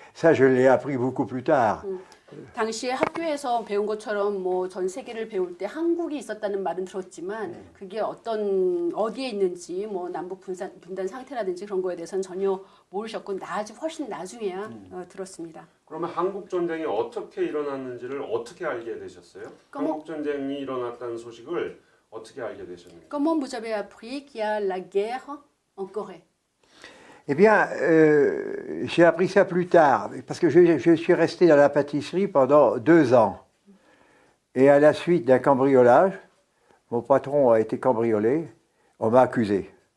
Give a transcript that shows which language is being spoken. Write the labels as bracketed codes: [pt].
[fr] Ça, je l'ai appris beaucoup plus tard. [ko] 당시에 학교에서 배운 것처럼 뭐 전 세계를 배울 때 한국이 있었다는 말은 들었지만 그게 어디에 있는지 뭐 남북 분단 상태라든지 그런 거에 대해서는 전혀 모르셨고 훨씬 나중에야 들었습니다. 그러면 한국 전쟁이 어떻게 일어났는지를 어떻게 알게 되셨어요? 한국 전쟁이 일어났다는 소식을 어떻게 알게 되셨나요? [fr] Comment vous avez appris qu'il y a la guerre en Corée? Eh bien, j'ai appris ça plus tard, parce que je suis resté dans la pâtisserie pendant 2 ans. Et à la suite d'un cambriolage, mon patron a été cambriolé, on m'a accusé.